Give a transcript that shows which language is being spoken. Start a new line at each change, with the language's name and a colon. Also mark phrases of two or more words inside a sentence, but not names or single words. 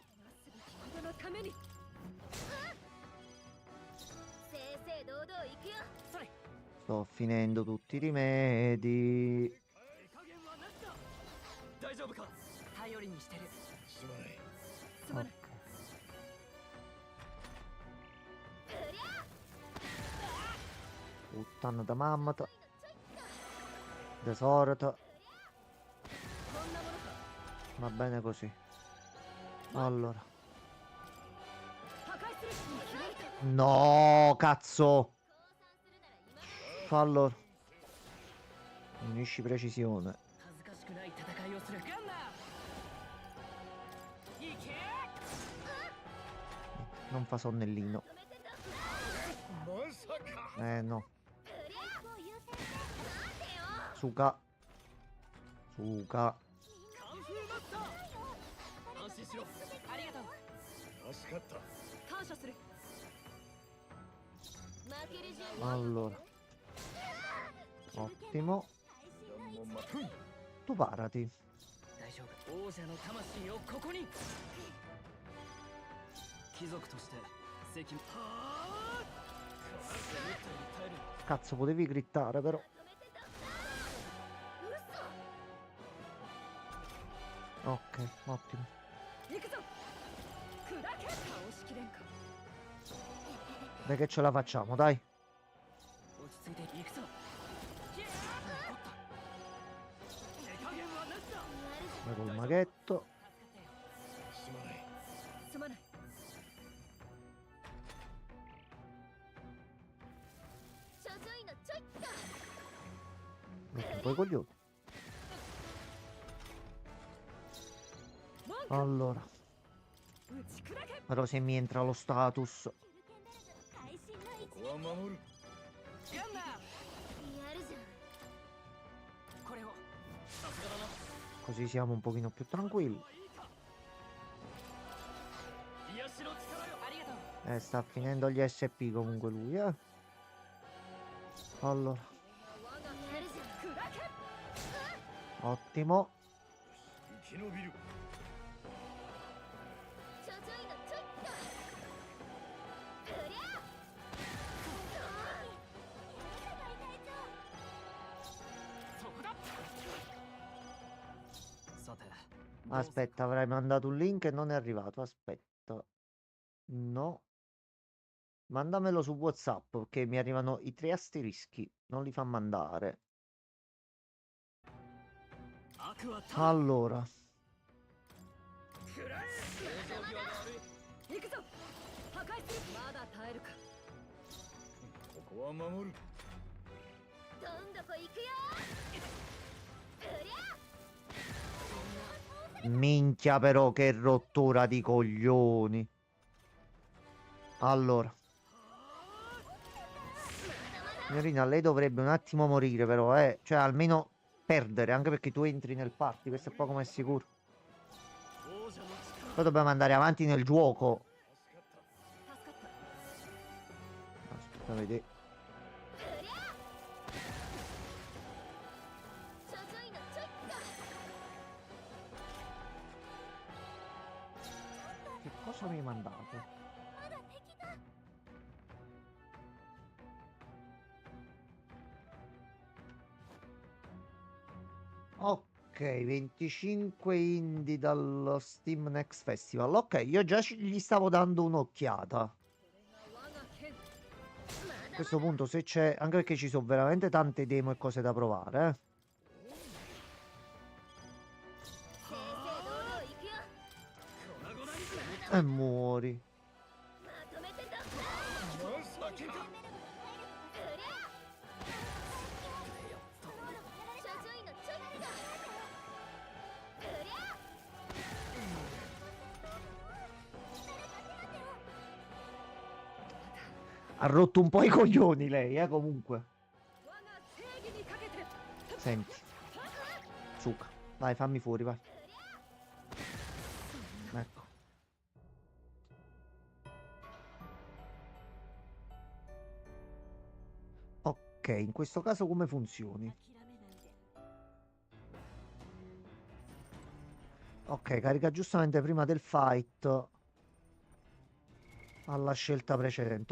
Japanese: このために。正々堂々行くよそれ。
Italian: Sto finendo tutti i rimedi.
Japanese: 手加減はなしだ。大丈夫か。頼りにしてる。すまない。すまない。
Italian: Puttana da mammata. Tesorata.
Japanese: こんなものか。
Italian: Va bene così. Allora.
Japanese: 破壊する。切られた。
Italian: No, cazzo.
Japanese: 降参するなら今
Italian: Allora. Unisci precisione.
Japanese: 恥ずかしくない戦いをする。ガンナー。行け。
Italian: Non fa sonnellino.
Japanese: 止めてたまさか。
Italian: No.
Japanese: クリアを優先なんでよ
Italian: Suka. Suka.
Japanese: カンフーマスター。安心しろ。ありがとう。助かった。感謝する。負ける準備
Italian: Allora. Ottimo.
Japanese: もまふん。
Italian: Tu parati.
Japanese: 大丈夫。王者の魂をここに。貴族として責務。はあ。思ったより耐える。
Italian: Cazzo, potevi grittare però.
Japanese: 止めてた嘘
Italian: Ok, ottimo.
Japanese: 行くぞ。砕け。倒しきれんか。
Italian: Dai che ce la facciamo, dai.
Japanese: 落ち着いて行くぞ。ひゃー。残った。手加減はなしだ。
Italian: Vai col maghetto.
Japanese: すまない。すまない。ちょちょいのちょいっと
Italian: Metti un po' i coglioni.
Japanese: 文句。
Italian: Allora.
Japanese: 打ち砕け。
Italian: Però se mi entra lo status.
Japanese: 手裏剣ベルズ会心の一ここは守る。ガンナー。やるじゃんこれを。さすがだな。
Italian: Così siamo un pochino più tranquilli.
Japanese: いいか。癒しの力よ。ありがとう。
Italian: Sta finendo gli SP comunque lui, eh. Allora.
Japanese: やるじゃん砕け。
Italian: Ottimo.
Japanese: 生き延びる。ちょちょいのちょいっとクリアそこだ。さて。
Italian: Aspetta, avrei mandato un link e non è arrivato. Aspetta. No. Mandamelo su WhatsApp perché mi arrivano i 3 asterischi. Non li fa mandare.
Japanese: 悪はた。
Italian: Allora.
Japanese: 行くぞ。破壊する。まだ耐えるか。ここは守る。どんどこ行くよ。うりゃ
Italian: Minchia però che rottura di coglioni. Allora. Signorina, lei dovrebbe un attimo morire però, eh. Cioè almeno perdere, anche perché tu entri nel party, questo è poco ma è sicuro. Poi dobbiamo andare avanti nel gioco. Aspetta, vedete.
Japanese: ちょちょいのちょいっと
Italian: Che cosa mi hai mandato?
Japanese: まだ敵が
Italian: Ok, 25 indie dallo Steam Next Festival. Ok, io già gli stavo dando un'occhiata. A
Japanese: 我が剣。
Italian: questo punto se c'è, anche perché ci sono veramente tante demo e cose da provare,
Japanese: 正々堂々行くよ
Italian: E muori.
Japanese: まとめてどっかまさか。うりゃちょちょいのちょいっとうりゃ
Italian: Ha rotto un po' i coglioni lei, comunque.
Japanese: 我が正義にかけて。
Italian: Senti. Zucca. Vai, fammi fuori, vai. Ecco. Ok, in questo caso come funzioni?
Japanese: 諦めないで。
Italian: Ok, carica giustamente prima del fight alla scelta precedente.